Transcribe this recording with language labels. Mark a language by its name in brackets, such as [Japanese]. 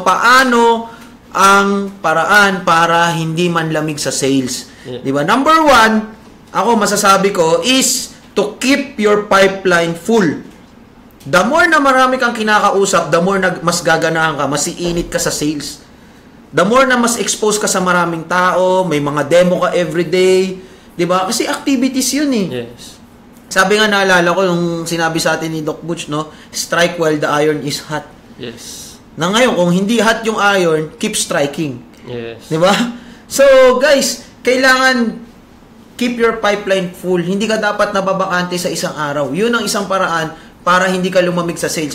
[Filipino] Paano ang paraan para hindi manlamig sa sales? Diba? [English] Number 1, [Filipino] ako masasabi ko, [English] is to keep your pipeline full. [Filipino] The more na marami kang kinakausap, the more mas gaganahan ka, mas iinit ka sa sales. The more na mas expose ka sa maraming tao, may mga demo ka everyday, 'di ba? Kasi activities 'yun eh. [English] Yes. [Filipino] Sabi nga naalala ko yung sinabi sa atin ni Doc Butch, no? [English] Strike while the iron is hot. Yes. [Filipino] Na ngayon, kung hindi hot yung iron, keep striking. [English] Yes. [Filipino] 'Di ba? [English] So, guys, kailangan keep your pipeline full. [Filipino] Hindi ka dapat nababakante sa isang araw. 'Yun ang isang paraan para hindi ka lumamig sa sales.